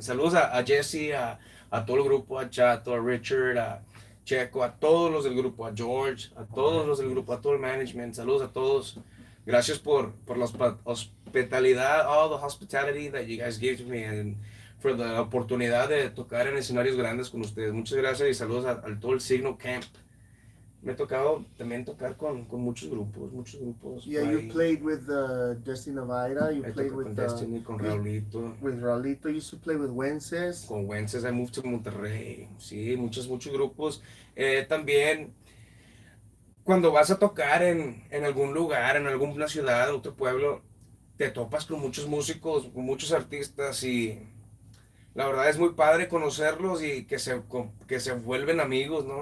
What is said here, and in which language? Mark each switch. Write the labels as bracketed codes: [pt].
[es] Saludos a Jesse, a todo el grupo, a Chato, a Richard, a Checo, a todos los del grupo, a George, a todos los del grupo, a todo el management. Saludos a todos. Gracias por [en] hospitalidad, all the hospitality that you guys gave to me, and for [es] la oportunidad de tocar en escenarios grandes con ustedes. Muchas gracias y saludos al todo el Signo Camp. Me ha tocado también tocar con muchos grupos. [en] Yeah, you played with Destiny Navaira, you played with [es] con Destiny, con Raulito. [en] With Raulito, you used to play with Wences. [es] Con Wences, [en] I moved to Monterrey. [es] Sí, muchos grupos. También, cuando vas a tocar en algún lugar, en alguna ciudad, otro pueblo, te topas con muchos músicos, con muchos artistas y la verdad es muy padre conocerlos y que se vuelven amigos, ¿no?